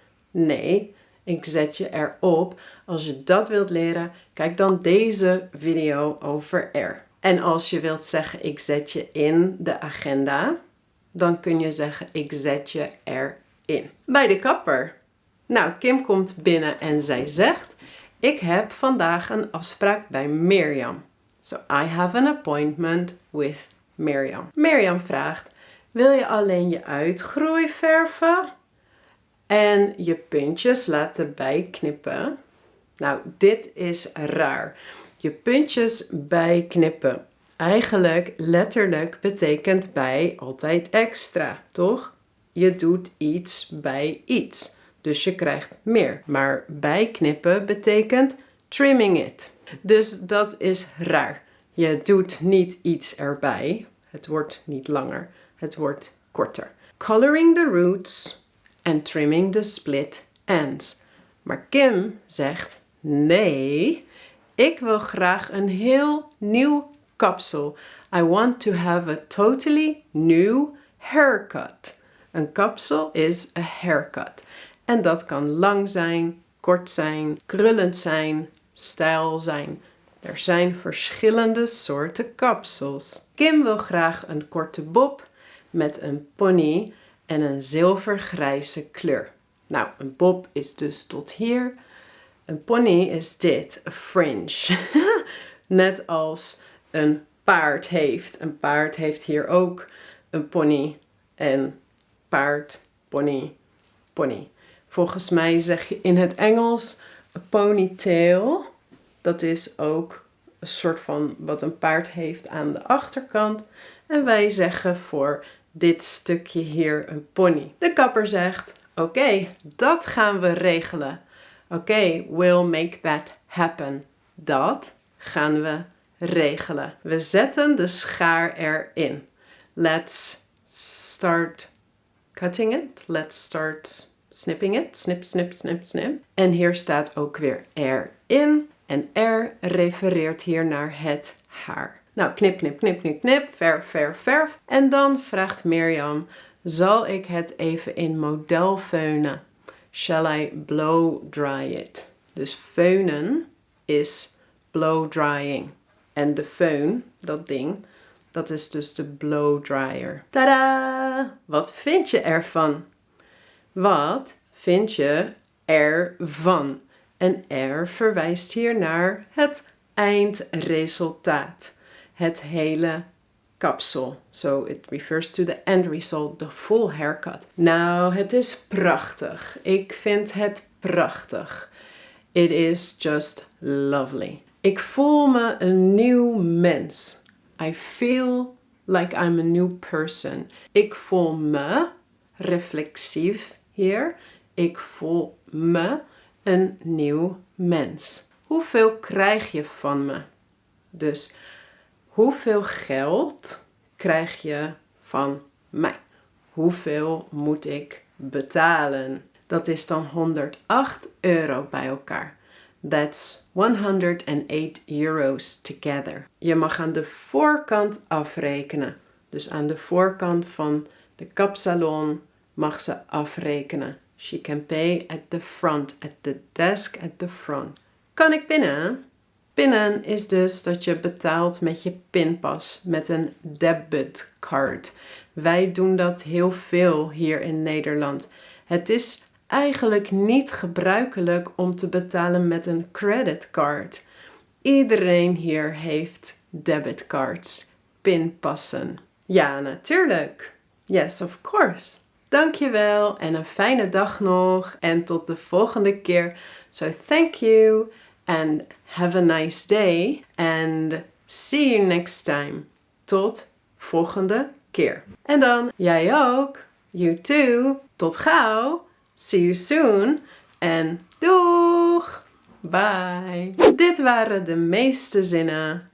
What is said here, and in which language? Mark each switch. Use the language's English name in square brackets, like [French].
[Dutch] Nee, ik zet je erop. Als je dat wilt leren, kijk dan deze video over er. En als je wilt zeggen ik zet je in de agenda, dan kun je zeggen ik zet je erin. Bij de kapper. Nou, Kim komt binnen en zij zegt, ik heb vandaag een afspraak bij Mirjam. [English] So I have an appointment with Mirjam. [Dutch] Mirjam vraagt, wil je alleen je uitgroei verven en je puntjes laten bijknippen? Nou, dit is raar. Je puntjes bijknippen. Eigenlijk letterlijk betekent bij altijd extra, toch? Je doet iets bij iets. Dus je krijgt meer. Maar bijknippen betekent [English] trimming it. [Dutch] Dus dat is raar. Je doet niet iets erbij. Het wordt niet langer. Het wordt korter. [English] Coloring the roots and trimming the split ends. [Dutch] Maar Kim zegt, nee, ik wil graag een heel nieuw kapsel. [English] I want to have a totally new haircut. [Dutch] Een kapsel is [English] a haircut. [Dutch] En dat kan lang zijn, kort zijn, krullend zijn, stijl zijn. Er zijn verschillende soorten kapsels. Kim wil graag een korte bob met een pony en een zilvergrijze kleur. Nou, een bob is dus tot hier. Een pony is dit, een fringe. Net als een paard heeft. Een paard heeft hier ook een pony en paard, pony, pony. Volgens mij zeg je in het Engels een ponytail. Dat is ook een soort van wat een paard heeft aan de achterkant. En wij zeggen voor dit stukje hier een pony. De kapper zegt, oké, dat gaan we regelen. [English] Oké, we'll make that happen. [Dutch] Dat gaan we regelen. We zetten de schaar erin. [English] Let's start cutting it. Let's start snipping it. Snip, snip, snip, snip. [Dutch] En hier staat ook weer erin. En er refereert hier naar het haar. Nou, knip, knip, knip, knip, knip. Verf, verf, verf. En dan vraagt Mirjam, zal ik het even in model feunen? [English] Shall I blow dry it? [Dutch] Dus feunen is [English] blow drying. [Dutch] En de föhn, dat ding, dat is dus de blow dryer. Tada! Wat vind je ervan? Wat vind je ervan? En er verwijst hier naar het eindresultaat. Het hele kapsel. [English] So it refers to the end result, the full haircut. [Dutch] Nou, het is prachtig. Ik vind het prachtig. [English] It is just lovely. [Dutch] Ik voel me een nieuw mens. [English] I feel like I'm a new person. [Dutch] Ik voel me reflexief hier. Ik voel me een nieuw mens. Hoeveel krijg je van me? Dus hoeveel geld krijg je van mij? Hoeveel moet ik betalen? Dat is dan 108 euro bij elkaar. [English] That's 108 euros together. [Dutch] Je mag aan de voorkant afrekenen. Dus aan de voorkant van de kapsalon mag ze afrekenen. [English] She can pay at the front, at the desk at the front. [Dutch] Kan ik pinnen? Pinnen is dus dat je betaalt met je pinpas, met een debitcard. Wij doen dat heel veel hier in Nederland. Het is eigenlijk niet gebruikelijk om te betalen met een creditcard. Iedereen hier heeft debitcards, pinpassen. Ja, natuurlijk. [English] Yes, of course. [Dutch] Dankjewel en een fijne dag nog. En tot de volgende keer. [English] So thank you and have a nice day. And see you next time. [Dutch] Tot volgende keer. En dan jij ook. [English] You too. [Dutch] Tot gauw. [English] See you soon. [Dutch] En doeg! [English] Bye! [Dutch] Dit waren de meeste zinnen.